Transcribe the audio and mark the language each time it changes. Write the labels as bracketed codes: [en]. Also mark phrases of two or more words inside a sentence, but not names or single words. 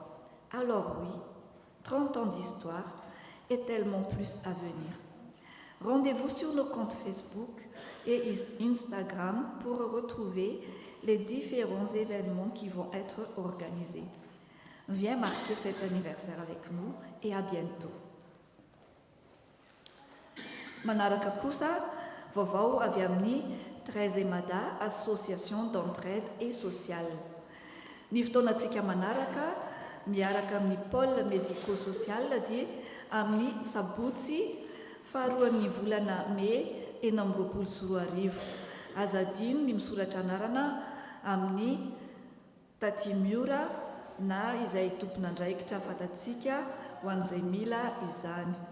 [fr] Alors oui, 30 ans d'histoire et tellement plus à venir. Rendez-vous sur nos comptes Facebook et Instagram pour retrouver les différents événements qui vont être organisés. Viens marquer cet anniversaire avec nous et à bientôt. [mg] Manaraka kosa, vaovao avy amin'ny 13 Mada, [fr] association d'entraide et sociale. [mg] Ny fotoanantsika manaraka, miaraka amin'ny [fr] pôle médico-social [mg] dia amin'ny sabotsy faharoan'ny volana Mai 2024. Aza adino ny misoratra anarana amin'ny Taty Miora na izay tompon'andraikitra fatatsika ho an'izay mila izany.